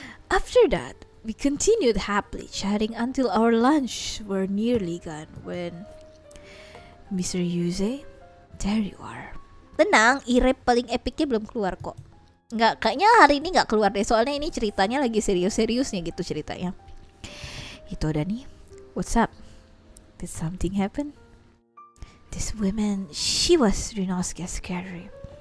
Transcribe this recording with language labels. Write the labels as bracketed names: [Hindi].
[English] After that, we continued happily chatting until our lunch were nearly gone when Mr. [Indonesian] Yuze, [English] there you are. [Indonesian] Tenang, e-rap paling epicnya belum keluar kok. Kayaknya hari ini nggak keluar deh, soalnya ini ceritanya lagi serius-seriusnya gitu ceritanya. Itu ada nih. [English] What's up? Did something happen? This woman, she was Ryunosuke scary.